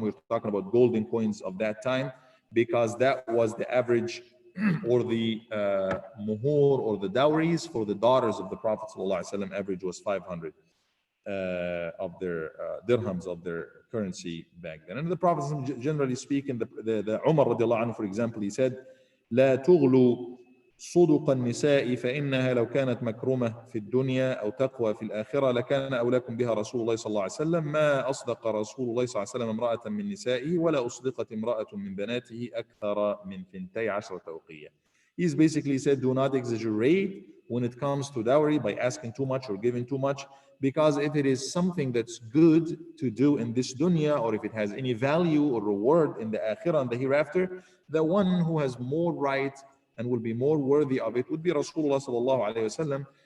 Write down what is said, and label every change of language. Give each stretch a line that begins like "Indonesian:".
English: We're talking about golden coins of that time, because that was the average or the muhur or the dowries for the daughters of the Prophet ﷺ. Average was 500 of their dirhams of their currency back then. And the Prophet, generally speaking, the Umar radiallahu anhu, for example, he said,
Arabic: لا تغلو صدق النساء فإنها لو كانت مكرمة في الدنيا أو تقوى في الآخرة لكان أولاكم بها رسول الله صلى الله عليه وسلم ما أصدق رسول الله صلى الله عليه وسلم امرأة من نسائه ولا أصدقت امرأة من بناته أكثر من 12 أوقية.
English: He's basically said, do not exaggerate when it comes to dowry by asking too much or giving too much, because if it is something that's good to do in this dunya, or if it has any value or reward in the akhirah and the hereafter, the one who has more right and will be more worthy of it would be Rasulullah sallallahu alaihi wasallam.